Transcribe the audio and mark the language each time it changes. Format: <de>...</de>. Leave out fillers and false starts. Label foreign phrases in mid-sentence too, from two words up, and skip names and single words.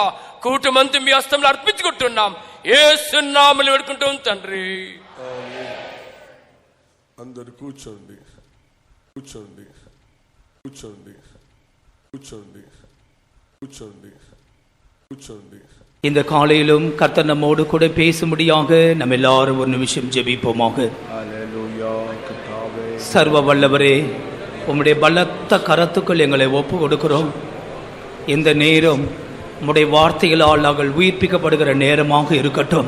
<te>కూటమంతా మీ హస్తంలో అర్పించుకుంటున్నాం. యేసు నామములో వేడుకుంటాం తండ్రి. అందరు కూర్చోండి, కూర్చోండి, కూర్చోండి, కూర్చోండి, కూర్చోండి, కూర్చోండి.</te> <ta>இந்த காலையிலும் கர்த்தர் நம்மோடு கூட பேசும்படியாக நம்ம எல்லாரும் ஒரு நிமிஷம் ஜெபிப்போமாக. சர்வ வல்லவரே, உம்முடைய பலத்த கரத்துக்குள் எங்களை ஒப்பு கொடுக்கிறோம். இந்த நேரம் உம்முடைய வார்த்தைகளால் நாங்கள் உயிர்ப்பிக்கப்படுகிற நேரமாக இருக்கட்டும்.</ta>